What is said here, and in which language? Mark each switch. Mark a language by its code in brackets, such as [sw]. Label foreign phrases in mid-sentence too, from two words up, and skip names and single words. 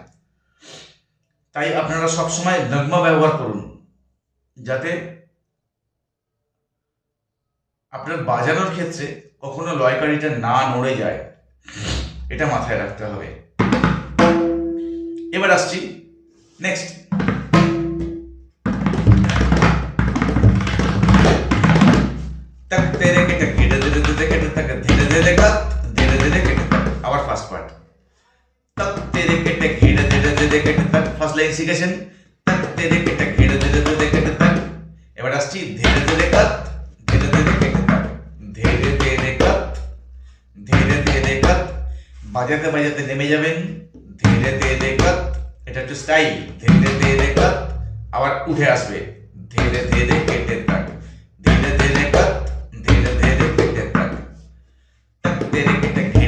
[bn] তাই আপনারা সবসময় নগমা ব্যবহার করুন, যাতে আপনার বাজানোর ক্ষেত্রে কখনো লয়কারিটা না নড়ে যায়, এটা মাথায় রাখতে হবে। এবার আসছি নেক্সট, tak tere kete kete kete kete tak dhire dhire kat dhire dhire kete tak, আবার [en] first part tak tere kete kete dhire dhire kete tak, first line [bn] শিখেছেন tak tere kete kete dhire dhire kete tak। এবার আসছি ধীরে ধীরে কাত ধীরে ধীরে কেটে tak, ধীরে ধীরে কাত ধীরে ধীরে কাত, বাজাতে বাজাতে নেমে যাবেন ধীরে ধীরে কাত, এটা একটু স্টাইল, ধীরে ধীরে কাত আবার উঠে আসবে ধীরে ধীরে কেটে tak, ধীরে ধীরে কাত ধীরে ধীরে কেটে tak, tak ধীরে কেটে ধীরে